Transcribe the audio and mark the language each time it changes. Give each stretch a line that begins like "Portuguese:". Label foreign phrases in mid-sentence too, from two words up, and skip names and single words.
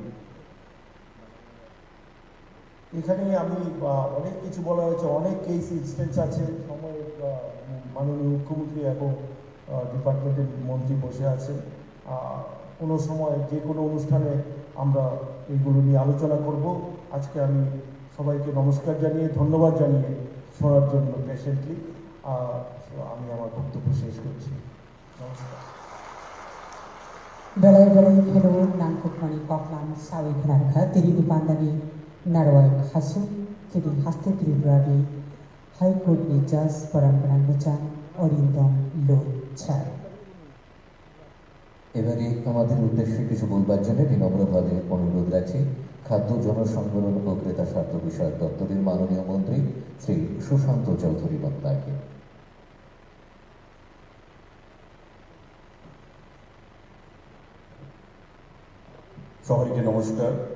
Bangla: এখানে আমি অনেক কিছু বলা হয়েছে, অনেক
English: case instance
Bangla: আছে, সময় মাননীয় মুখ্যমন্ত্রী এবং ডিপার্টমেন্টের মন্ত্রী বসে আছেন, কোনো সময় যে কোনো অনুষ্ঠানে আমরা এইগুলো নিয়ে আলোচনা করব। আজকে আমি সবাইকে নমস্কার জানিয়ে, ধন্যবাদ জানিয়ে শোনার জন্য পেশেন্টলি আমি আমার বক্তব্য শেষ করছি। নমস্কার।
Kok Borok: Belai-belai Hello Nangkukmani Koklam Sawi Khanarkha Tiri Dipandani Narwai Hasu Tiri Haste Tripurari High Court ni Judge Parambaran Buchan Orindom Lochai।
Bangla: এবারে আমাদের উদ্দেশ্যে কিছু বলবার জন্য বিনম্রভাবে অনুরোধ রাখছি খাদ্য জনসংবরণ ও ক্রেতা স্বার্থ বিষয়ক দপ্তরের মাননীয় মন্ত্রী শ্রী সুশান্ত চৌধুরী বন্দ্যোপাধ্যায়কে। সবাইকে নমস্কার।